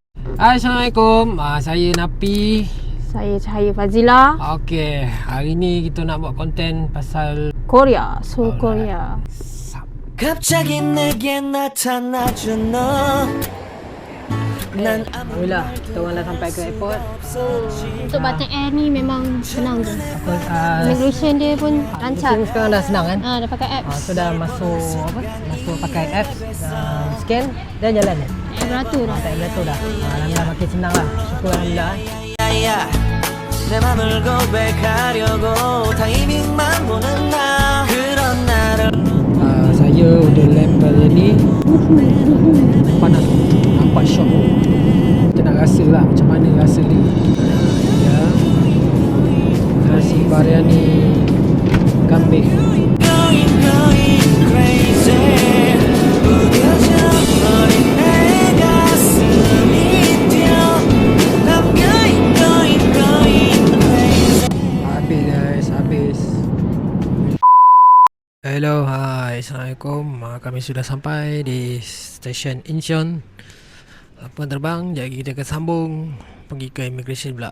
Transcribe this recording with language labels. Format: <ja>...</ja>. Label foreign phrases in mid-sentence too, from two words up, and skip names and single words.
<ms>Assalamualaikum, saya Napi. Saya Cahaya Fazila. Okey, hari ni kita nak buat konten pasal Korea, Seoul Korea.</ms> <ko>갑자기 내게 나타나준 너. 난</ko> <ms>Alhamdulillah, kita orang dah sampai ke airport. Untuk Batik Air ni memang senang je. Immigration dia pun lancar. Sekarang dah senang kan? Dah pakai apps. So dah masuk masuk pakai apps, scan dan jalan. Beratur dah. Tak beratur dah. Alhamdulillah makin senang lah. Syukur Alhamdulillah.</ms> <ko>내 맘을 고백하려고 타이밍만 보는 나 그런 나를</ko> <ms>Saya udah level ni panas, nampak shock. Kita nak rasa lah macam mana rasa ni. Ya, nasi biryani kambing.</ms> <en>going crazy</en> <ko>무뎌져 버린 내 가슴이 뛰어</ko> <en>I'm going crazy</en> <ms>Habis guys, habis. Hello, hai, Assalamualaikum. Kami sudah sampai di stesen Incheon. Apa terbang, jadi kita akan sambung pergi ke immigration pula.</ms>